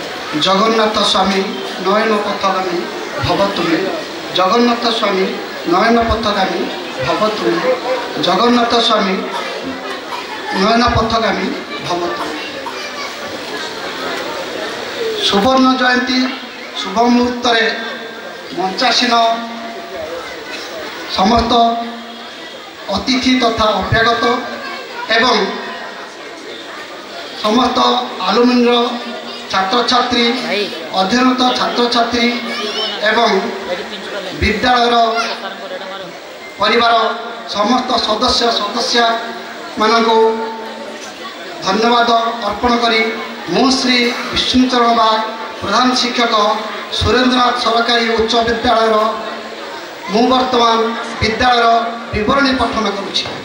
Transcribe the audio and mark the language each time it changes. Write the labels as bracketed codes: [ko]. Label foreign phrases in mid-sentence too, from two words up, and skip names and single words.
[sa] जगन्नाथ स्वामी नयन पथगामी भव तुमे जगन्नाथ स्वामी नयन पथगामी भव तुमे जगन्नाथ स्वामी नयन पथगामी भव तुमे। [or] ସୁବର୍ଣ୍ଣ ଜୟନ୍ତୀ ଶୁଭ ମୁହୂର୍ତ୍ତ ମଞ୍ଚାସୀନ ସମସ୍ତ ଅତିଥି ତଥା ଅଭ୍ୟାଗତ ଏବଂ ସମସ୍ତ ଆଲୁମିନି ଛାତ୍ର ଛାତ୍ରୀ ଅଧ୍ୟୟନରତ ଛାତ୍ର ଛାତ୍ରୀ ଏବଂ ବିଦ୍ୟାଳୟ ପରିବାର ସମସ୍ତ ସଦସ୍ୟ ସଦସ୍ୟ ମାନଙ୍କ ଧନ୍ୟବାଦ ଅର୍ପଣ କରି ମୁଁ ଶ୍ରୀ ବିଷ୍ଣୁଚରଣ ବାଗ ପ୍ରଧାନ ଶିକ୍ଷକ ସୁରେନ୍ଦ୍ରନାଥ ସରକାରୀ ଉଚ୍ଚ ବିଦ୍ୟାଳୟ ମୁଁ ବର୍ତ୍ତମାନ ବିଦ୍ୟାଳୟ ବିବରଣୀ ପଠନ କରୁଛି।